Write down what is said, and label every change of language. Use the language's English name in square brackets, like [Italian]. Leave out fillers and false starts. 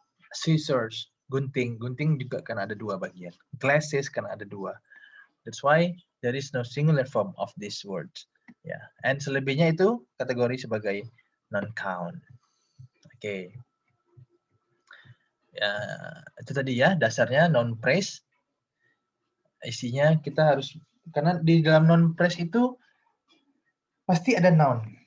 [Indonesian] Scissors, gunting juga kan ada 2 bagian. Glasses kan ada 2. [English] That's why there is no singular form of these words. Ya, yeah. [Indonesian] And selebihnya itu kategori sebagai non count. Oke. Ya, itu tadi ya dasarnya non phrase. Isinya kita harus, karena di dalam non phrase itu pasti ada noun.